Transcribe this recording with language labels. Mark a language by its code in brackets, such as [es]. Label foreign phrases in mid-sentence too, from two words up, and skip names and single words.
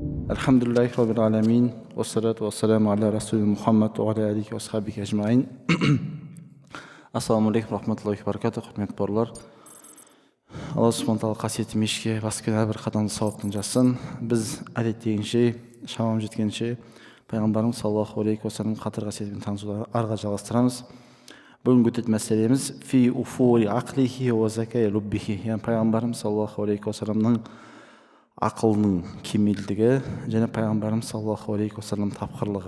[ar] الحمد لله رب العالمين والصلاة والسلام على رسول محمد وعلى آله وصحبه أجمعين. السلام عليكم رحمة الله وبركاته, [kk] құрметті бауырлар. Алла субхана тағала қасиетті мешітке басқан әрбір қадамды сауаптан жазсын. Біз әдеттегенше, шамам жеткенше пайғамбарымыз [ar] صلى الله عليه وسلم [kk] қатыр қасиетімен танысуды арға жалғастырамыз. Бүгінгі өтетін мәселеміз [ar] في وفور عقله وذكاء لبه, [kk] яғни пайғамбарымыз [ar] صلى الله عليه وسلم [kk] ақылының кемелдігі және пайғамбарымыз [ar] صلى الله عليه وسلم [kk] тапқырлығы.